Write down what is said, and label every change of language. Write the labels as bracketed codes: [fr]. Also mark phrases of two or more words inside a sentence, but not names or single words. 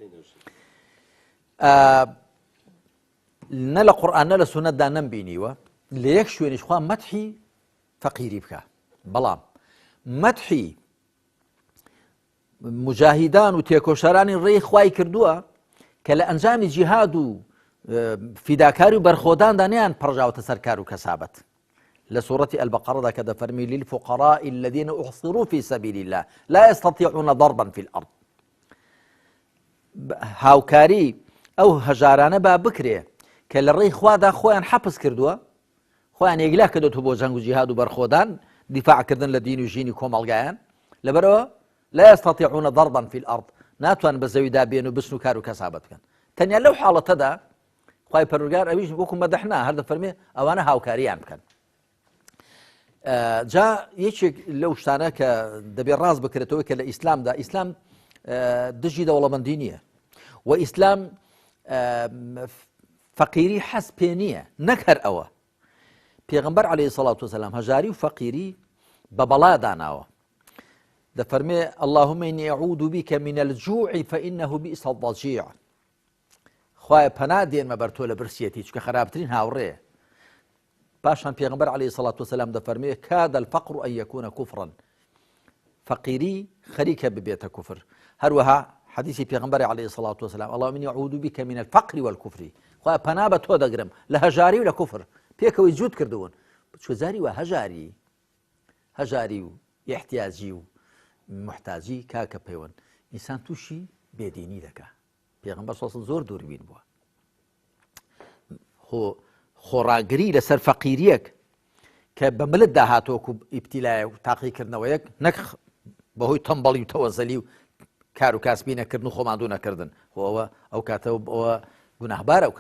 [ckb] نە لە قورئان نە لە سونەتدا نەمبینیوە لە یەک شوێنیش خوا مەدحی فەقیری بکە، بەڵام مەدحی مجاهیدان و تێکۆشەرانی ڕێی خوای کردووە کە لە ئەنجامی جیهاد و فیداکاری و بەرخۆداندا نیان پڕژاوتە سەر کار و کەسابەت. لە سوورەتی ئەلبەقەڕەدا کە دەفەرمی [ar] للفقراء الذين احصروا في سبيل الله لا يستطيعون ضربا في الأرض. [ckb] هاوکاری ئەو هەژارانە با بکرێ کە لە ڕێی خوادا خۆیان حەبس کردووە، خۆیان یەکلا کردوتەوە بۆ جەنگ و جیهاد و بەرخۆدان دیفاعکردن لە دین و ژینی کۆمەڵگایان لەبەرەوە [ar] لا يستطيعون ضربا في الأرض [ckb] ناتوان بە زەویدا بێن و بچن و کار و کەسابەت بکەن تەنیا لەو حاڵەتەدا خوای پەروەردگار ئەویش وەکو مەدەحنا هەر دەفەرمێ ئەوانە هاوکاریان بکەن. جا یەکێک لەو شتانە کە دەبێت ڕاست بکرێتەوە کە لە ئیسلامدا ئیسلام دژی دەوڵەمەندی نییە و ئیسلام فەقیری حەز پێ نییە نەک هەر ئەوە پێغەمبەر [ar] عەلەیهی سەڵات وسەلام [ckb] هەژاری و فەقیری بە بەڵا داناوە دەفەرمێ [ar] اللهم إني أعوذ بك من الجوع فإنه بئس الضجيع [ckb] خوایە پەنا دێنمە بەر تۆ لە برسیەتی چونکە خراپترین هاوڕێیە پاشان پێغەمبەر [ar] عەلەیهی سەڵات وسەلام [ckb] دەفەرمێ [ar] كاد الفقر أن يكون كفرا [ckb] فەقیری خەریکە ببێتە کوفر هەروەها حەدیثی پێغەمبەری [ar] عەلەیهی سەڵات وسەلام اللهم إني أعوذ بك من الفقر والكفر [ckb] خوایە پەنا بە تۆ دەگرم لە هەژاری و لە کوفر پێکەوەی جوود کردوون چۆزاری وە هەژاری و احتیاجی و محتاجی کاکە پەیوەند ئینسان تووشی بێدینی دەکا پێغەمبەر سەڵ زۆر دووربین بووە خۆڕاگری لەسەر فەقیریەک کە بە ملت داهاتۆکو ئیبتیلایە و تاقیکردنەوەیەک نەک بەهۆی تەمبەڵی و تەوەزەلی و کار و کاسبی نەکردن و خۆماندوو نەکردن ئەوە ئەو کاتەوە ئەوە گوناهبارە و